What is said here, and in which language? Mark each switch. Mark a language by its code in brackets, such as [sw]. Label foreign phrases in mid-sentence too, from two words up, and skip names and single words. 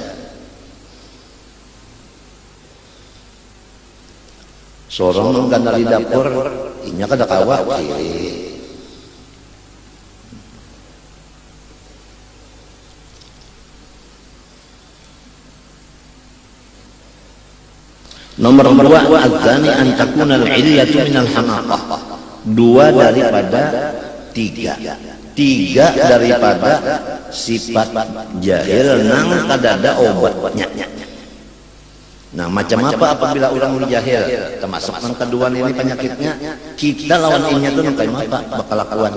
[bjn] Sorong kan dari dapur, inya kada kawa kiri. Nomor 2, [ar] الثاني أن تكون العلة من الحماقة. [bjn] 2 daripada 3. 3 daripada sifat jahil nang kadada obatnya. Nah, macam apa apabila orang jahil? Termasuk yang kedua ini penyakitnya, kita lawan inya tuh nang kayak apa bakal lakuan.